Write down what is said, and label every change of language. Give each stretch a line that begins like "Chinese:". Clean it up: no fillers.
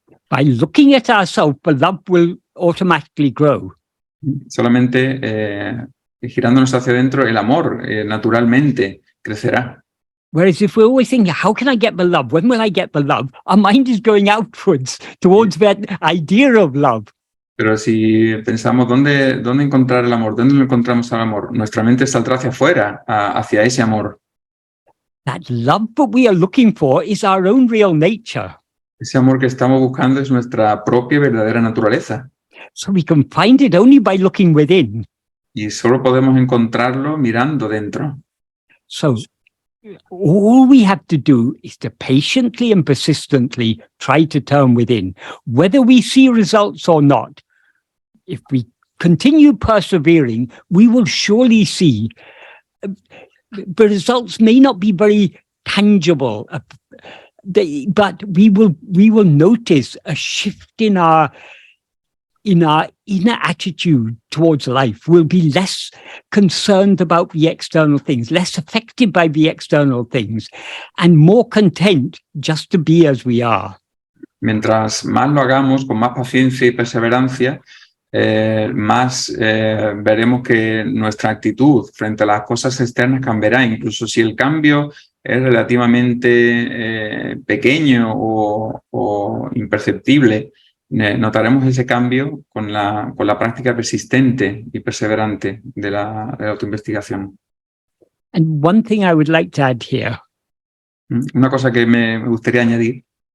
English: By looking at ourselves, the love will automatically grow.
Spanish: Solamente girándonos hacia adentro, el amor naturalmente crecerá.
English: Whereas if we're always thinking, how can I get the love? When will I get the love? Our mind is going outwards towards that idea of love.
Spanish: Pero si pensamos dónde encontrar el amor, dónde lo encontramos el amor, nuestra mente saldrá hacia afuera, hacia ese amor.
English: That love that we are looking for is our own real nature.
Spanish: Ese amor que estamos buscando es nuestra propia verdadera naturaleza.
English: So we can find it only by looking within.
Spanish: Y solo podemos encontrarlo mirando dentro.
English: So all we have to do is to patiently and persistently try to turn within, whether we see results or not. If we continue persevering, we will surely see. The results may not be very tangible, but we will notice a shift in our inner attitude towards life. We'll be less concerned about the external things, less affected by the external things, and more content just to be as we are.
Spanish: Mientras más lo hagamos con más paciencia y perseverancia, más veremos que nuestra actitud frente a las cosas externas cambiará, incluso si el cambio es relativamente pequeño o imperceptible. Notaremos ese cambio con la práctica persistente y perseverante de la autoinvestigación.
English: And one thing I would like to add here.
Spanish: Una cosa que me gustaría añadir.